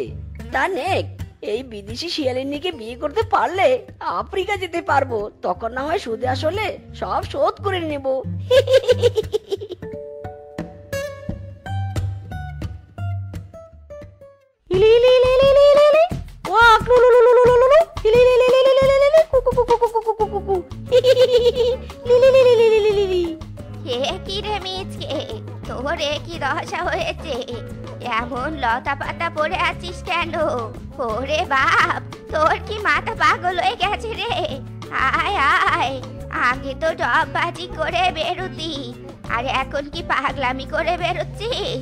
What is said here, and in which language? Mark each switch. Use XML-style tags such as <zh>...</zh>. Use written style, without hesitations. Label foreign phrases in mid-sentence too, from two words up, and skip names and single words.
<bn>তা নেক, এই বিদেশি শিয়ালিনীকে বিয়ে করতে পারলে আফ্রিকা যেতে পারবো, তখন না হয় সুদে আসলে সব শোধ করে নেব। ইলি ইলি ইলি ইলি ইলি ইলি ইলি। ওয়াক লু লু লু লু লু লু লু। ইলি ইলি ইলি ইলি ইলি ইলি ইলি। কুকু কুকু কুকু কুকু কুকু। লিলি লিলি লিলি লিলি লিলি। হে কি রে মিচকে, তোর কি দশা হয়েছে? এমন লতা পাতা পড়ে আছিস কেন? ওরে বাপ, তোর কি মাথা পাগল হয়ে গেছে রে? আয় আয়, আগে তো ডববাজি করে বেরোতি, আর এখন কি পাগলামি করে বেরোচ্ছিস?</bn>